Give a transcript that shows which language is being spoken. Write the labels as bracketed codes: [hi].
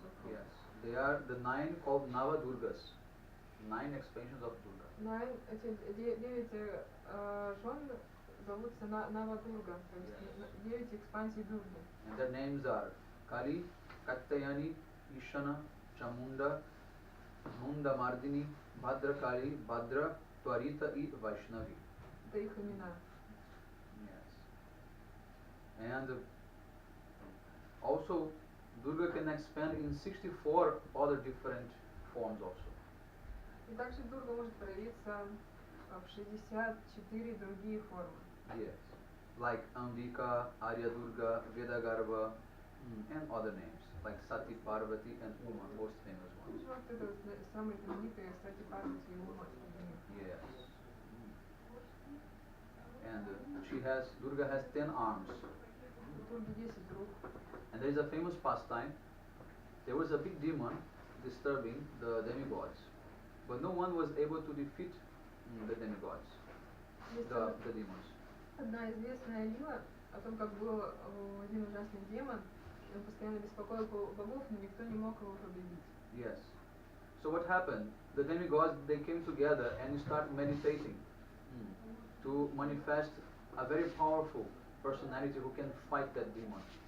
[en] Yes, they are the 9 called Nava Durgas, 9 expansions of Durga. [ru] Эти 9 жен зовутся Нава-Дурга, то есть 9 экспансий Дурги. [en] And their names are Kali, Katyayani, Ishana, Chamunda, Munda Mardini, Bhadra Kali, Bhadra, Twarita и Vaishnavi. [ru] Это их имена. [en] Yes. And also Durga can expand in 64 other different forms also. [ru] И также Дурга может проявиться в 64 другие формы. [en] Yes. Like Ambika, Arya Durga, Vedagarbha, and other names like Sati, Parvati and Uma, most famous ones. [ru] Вот это вот самые знаменитые, кстати, Парвати и Ума. [en] Yes. And Durga has 10 arms. [ru] Дурги 10 рук. [en] And there is a famous pastime. There was a big demon disturbing the demigods, but no one was able to defeat the demigods, the demons. [ru] Одна известная лила о том, как был один ужасный демон, и он постоянно беспокоил богов, но никто не мог его победить. [en] Yes. So what happened? The demigods, they came together and started meditating to manifest a very powerful personality who can fight that demon.